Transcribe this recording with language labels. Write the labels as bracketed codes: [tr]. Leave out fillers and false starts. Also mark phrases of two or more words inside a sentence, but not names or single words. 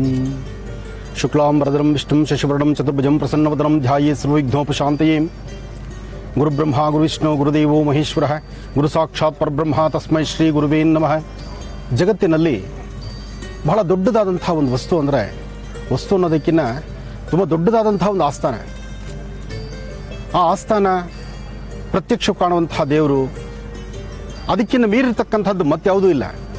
[sa] ಶುಕ್ಲಾಂಬರಧರಂ ವಿಷ್ಣುಂ ಶಶಿವರ್ಣಂ ಚತುರ್ಭುಜಂ ಪ್ರಸನ್ನವದನಂ ಧ್ಯಾಯೇ ಸರ್ವವಿಘ್ನೋಪಶಾಂತಯೇ. ಗುರುಬ್ರಹ್ಮ ಗುರುವಿಷ್ಣು ಗುರುದೇವೋ ಮಹೇಶ್ವರ ಗುರು ಸಾಕ್ಷಾತ್ ಪರಬ್ರಹ್ಮ ತಸ್ಮೈ ಶ್ರೀ ಗುರುವೇ ನಮಃ. [kn] ಜಗತ್ತಿನಲ್ಲಿ ಬಹಳ ದೊಡ್ಡದಾದಂತಹ ಒಂದು ವಸ್ತು ಅನ್ನೋದಕ್ಕಿಂತ ತುಂಬ ದೊಡ್ಡದಾದಂತಹ ಒಂದು ಆಸ್ಥಾನ. ಆ ಆಸ್ಥಾನ ಪ್ರತ್ಯಕ್ಷ ಕಾಣುವಂತಹ ದೇವರು, ಅದಕ್ಕಿಂತ ಮೀರಿರ್ತಕ್ಕಂಥದ್ದು ಮತ್ಯಾವುದೂ ಇಲ್ಲ.